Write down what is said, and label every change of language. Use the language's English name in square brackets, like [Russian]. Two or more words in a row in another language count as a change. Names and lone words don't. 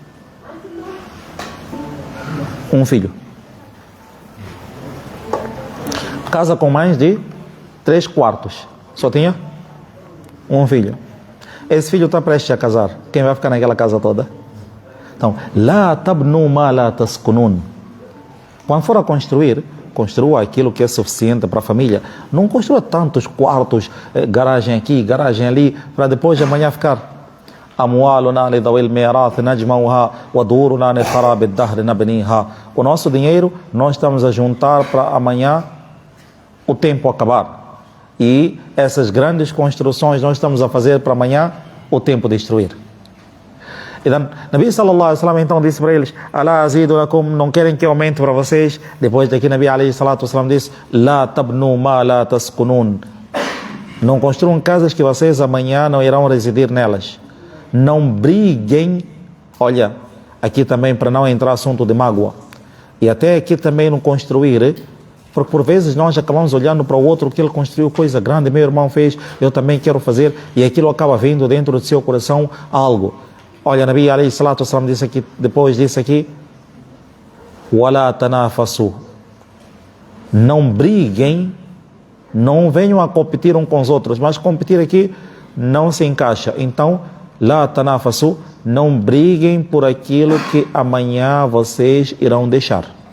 [Portuguese] Um filho. Casa com mais de 3 quartos. Só tinha um filho. Esse filho está prestes a casar. Quem vai ficar naquela casa toda? Então, [Arabic] لا تبنوا ما لا تسكنون. [Portuguese] Quando for a construir, construa aquilo que é suficiente para a família. Não construa tantos quartos, garagem aqui, garagem ali, para depois de amanhã ficar. [Arabic] أموالنا لذوي الميراث نجمعها ودورنا لخراب الدهر نبنيها. [Portuguese] O nosso dinheiro nós estamos a juntar para amanhã o tempo acabar. E essas grandes construções nós estamos a fazer para amanhã o tempo destruir. Então, [Arabic] نبي صلى الله عليه وسلم [Portuguese] então disse para eles: [Arabic] ألا أزيد لكم, [Portuguese] não querem que eu aumente para vocês? Depois daqui [Arabic] نبي عليه الصلاة والسلام [Portuguese] disse: [Arabic] لا تبنوا ما لا تسكنون. [Portuguese] Não construam casas que vocês amanhã não irão residir nelas. Não briguem, olha, aqui também para não entrar assunto de mágoa, e até aqui também não construir, porque por vezes nós acabamos olhando para o outro que ele construiu coisa grande, meu irmão fez, eu também quero fazer, e aquilo acaba vindo dentro do seu coração algo. Olha, [Arabic] نبي عليه الصلاة والسلام [Portuguese] disse aqui, depois disse aqui, [Arabic] ولا تنافسوا, [Portuguese] não briguem, não venham a competir uns com os outros, mas competir aqui não se encaixa. Então, [Arabic] لا تنافسوا, [Portuguese] não briguem por aquilo que amanhã vocês irão deixar.